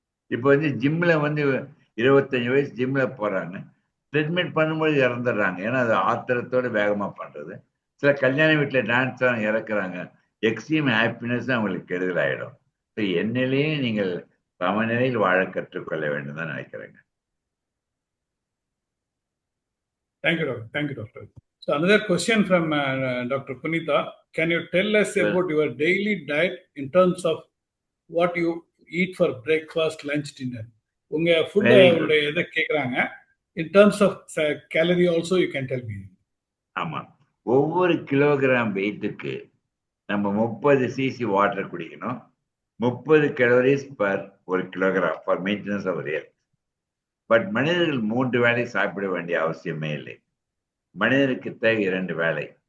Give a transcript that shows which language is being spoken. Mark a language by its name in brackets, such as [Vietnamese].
[Tamil] இப்போ வந்து ஜிம்ல வந்து 25 வயசு ஜிம்ல போறாங்க, ட்ரீட்மெண்ட் பண்ணும்போது இறந்துடுறாங்க. ஏன்னா அது ஆத்திரத்தோட வேகமா பண்றது. சில கல்யாண வீட்டுல டான்ஸ் தான் இறக்குறாங்க, எக்ஸ்ட்ரீம் ஹாப்பினஸ் அவங்களுக்கு கெடுதல் ஆயிடும். ஸோ என் நிலையே நீங்கள் சமநிலையில் வாழ கற்றுக்கொள்ள வேண்டும் தான் நினைக்கிறேங்க. [English] Thank you, Doctor. Thank you, Doctor. So another question from Dr. Punita. Can you tell us about your daily diet in terms of what you eat for breakfast, lunch, dinner? [Tamil] உங்க food உங்களுடைய எதை கேட்குறாங்க. [English] In terms of calorie also you can tell me. [Tamil] ஆமா, ஒவ்வொரு kilogram வெயிட்டுக்கு நம்ம 30 cc water குடிக்கணும். [English] 30 calories per 1 kilogram for maintenance of health. [Tamil] But மனிதர்கள் 3 வேளை சாப்பிட வேண்டிய அவசியமே இல்லை. மனிதருக்கு தேவை 2 வேளை.